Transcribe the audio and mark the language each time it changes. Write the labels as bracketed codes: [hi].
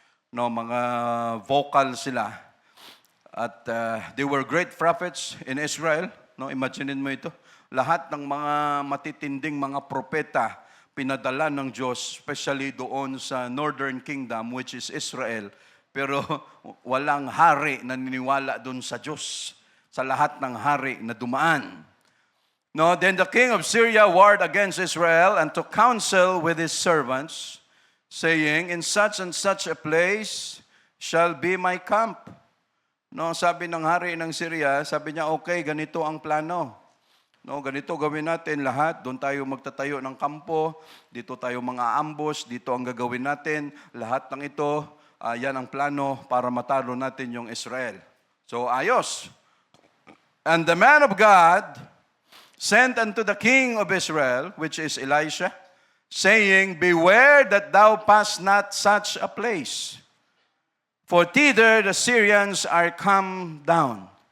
[tl] No, mga vocal sila. At [en] they were great prophets in Israel. [tl] No, imagine mo ito. Lahat ng mga matitinding mga propeta pinadala ng Diyos, especially doon sa Northern Kingdom, [en] which is Israel. [tl] Pero walang hari na niniwala doon sa Diyos, sa lahat ng hari na dumaan. [en] No, then the king of Syria warred against Israel and took counsel with his servants, saying, in such and such a place shall be my camp. [tl] No, sabi ng hari ng Syria, sabi niya, okay, ganito ang plano. No, ganito gawin natin lahat. Doon tayo magtatayo ng kampo. Dito tayo mga ambush. Dito ang gagawin natin. Lahat ng ito, yan ang plano para matalo natin yung Israel. So, ayos. [en] And the man of God sent unto the king of Israel, which is Elisha, saying, Beware that thou pass not such a place, for thither the Syrians are come down.